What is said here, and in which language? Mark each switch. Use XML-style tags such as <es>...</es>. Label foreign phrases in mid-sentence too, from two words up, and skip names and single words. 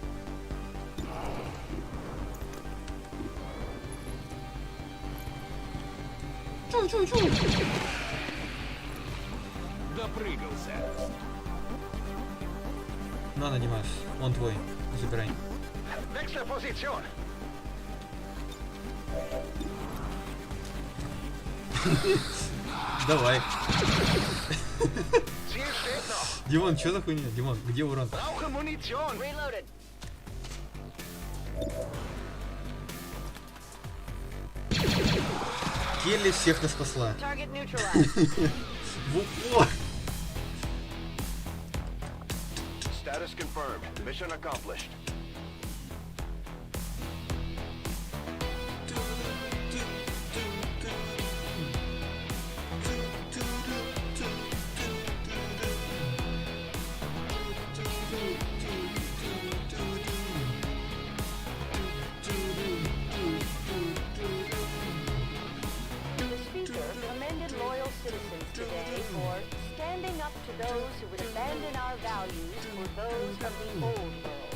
<ru>Допрыгался. На, Димас, он твой. Забирай.</ru> <de>Wechsle Position.</de> <ru>Давай.</ru> <de>Ziel steht noch.</de> <ru>Димон, что за хуйня? Димон, где урон?</ru> <de>Brauche Munition.</de> <en>Reloaded.</en> <ru>Келли всех нас спасла.</ru> <en>Target neutralized.</en> <ru>В упор.</ru> <en>Status confirmed. Mission accomplished. Those who would abandon our values for those of the old world.</en>